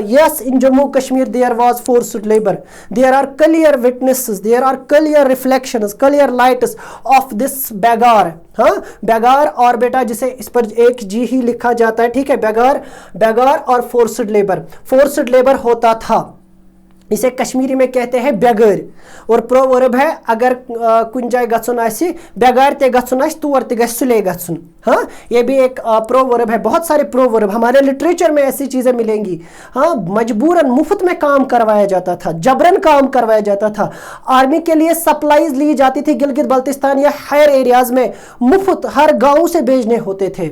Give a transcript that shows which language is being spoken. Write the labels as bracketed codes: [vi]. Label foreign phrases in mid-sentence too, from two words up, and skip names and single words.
[en] Yes, in Jammu Kashmir there was forced labour, there are clear witnesses, there are clear reflections, clear lights of this begar. [hi] हाँ, बेगार और बेटा जिसे इस पर एक जी ही लिखा जाता है, ठीक है, बेगार और [en] forced labour [hi] होता था। इसे कश्मीरी में कहते हैं बेगर। और प्रोवर्ब है [ks] अगर कुन जाए गछुन आसि बेगार ते गछुन आसि तोर ते गछ सुले गछुन। [hi] हाँ, ये भी एक प्रोवर्ब है। बहुत सारे प्रोवर्ब हमारे लिटरेचर में ऐसी चीजें मिलेंगी। हाँ, मजबूरन मुफ्त में काम करवाया जाता था, जबरन काम करवाया जाता था। आर्मी के लिए सप्लाईज ली जाती थी गिलगित बल्तिस्तान या [en] higher areas [hi] में, मुफ्त हर गांव से भेजने होते थे।